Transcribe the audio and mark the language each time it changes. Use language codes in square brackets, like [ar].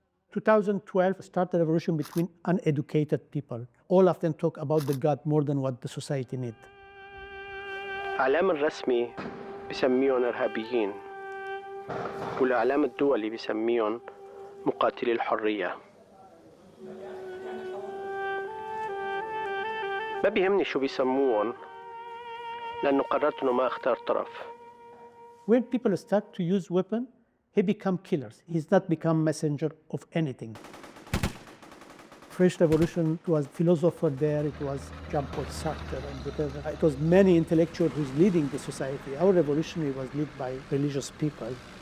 [en] In 2012 started a revolution between uneducated people. All of them talk about the God more than what the society need. [ar] الإعلام الرسمي بسميهم إرهابيين والإعلام الدولي بسميهم مقاتلي الحرية. ما بيهمني شو بيسموهم لأنه قررت إنه ما أختار طرف. [en] When people start to use weapon, he become killers. He's not become messenger of anything. French Revolution, it was philosopher there, it was Jean-Paul Sartre and whatever. It was many intellectuals who's leading the society. Our revolution was led by religious people.